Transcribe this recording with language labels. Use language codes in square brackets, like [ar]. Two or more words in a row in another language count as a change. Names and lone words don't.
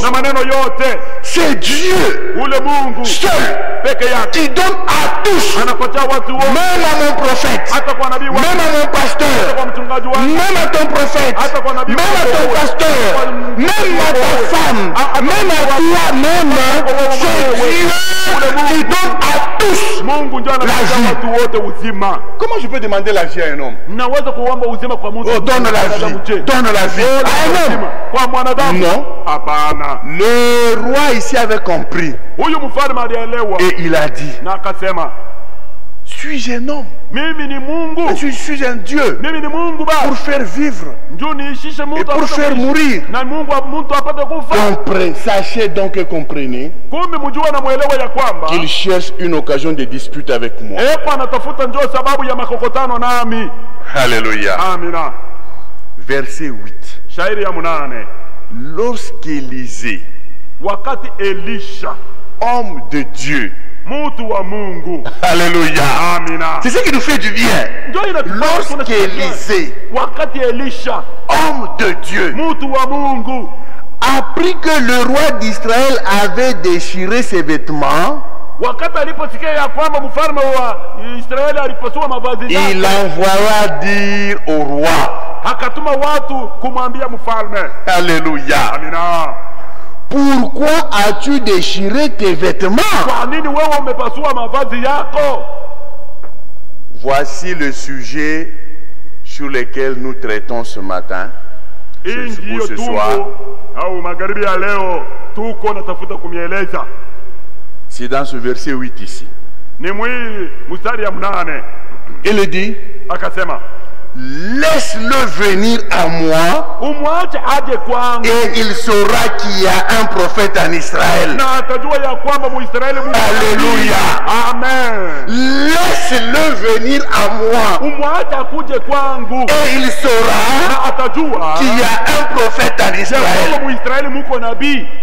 [fr] C'est Dieu seul qui donne à tous, même à mon prophète, même à mon pasteur, même à ton prophète, même à ton pasteur, même à ta femme, même à toi-même. C'est Dieu qui donne à tous la vie. [sw] watu wote uzima. [fr] Comment je peux demander la vie à un homme? [sw] Naweza kuomba uzima kwa mtu? [fr] Oh, donne la vie. Donne la vie à un homme. [sw] Kwa mwanadamu? [fr] Non. [sw] Hapana. [fr] Le roi ici avait compris. [sw] Huyu mfalme alielewa. [fr] Et il a dit, [sw] na akasema, [fr] suis-je un homme? [sw] Mimi ni Mungu. [fr] Je suis un Dieu. [sw] Mimi ni Mungu ba. [fr] Pour faire vivre et pour faire mourir. [sw] Na Mungu mtu apate kufa. [fr] Sachez donc et comprenez [sw] kumbe mjua na muelewa ya kwamba [fr] qu'il cherche une occasion de dispute avec moi. [sw] Kwa anatafuta njoo sababu ya makokotano nami. [fr] Alléluia. [sw] Amina. [fr] Verset 8. [sw] Shairi ya 8. [fr] Lorsqu'Élisée, [sw] wakati Elisha, [fr] homme de Dieu, [sw] mutu wa Mungu. [fr] Alléluia. [sw] Amina. [fr] C'est ce qui nous fait du bien. Lorsqu'Élisée, [sw] wakati Elisha, [fr] homme de Dieu, [sw] mutu wa Mungu, [fr] apprit que le roi d'Israël avait déchiré ses vêtements, [sw] wakati aliposikia ya kwamba mfalme wa Israeli alipasua mavazi yake, [fr] il envoya dire au roi, [sw] akatuma watu kumwambia mfalme. [fr] Alléluia. [sw] Amina. [fr] Pourquoi as-tu déchiré tes vêtements? [sw] Kwa nini wewe umepasua mavazi yako? [fr] Voici le sujet sur lequel nous traitons ce matin. Ou ce soir. [sw] Au magharibi ya leo tuko natafuta kumieleza. [fr] C'est dans ce verset 8 ici. [sw] Ni mstari ya 8. [fr] Il dit, [sw] akasema, [fr] laisse-le venir à moi et il saura qu'il y a un prophète en Israël. Alléluia. Amen. Laisse-le venir à moi et il saura qu'il y a un prophète en Israël.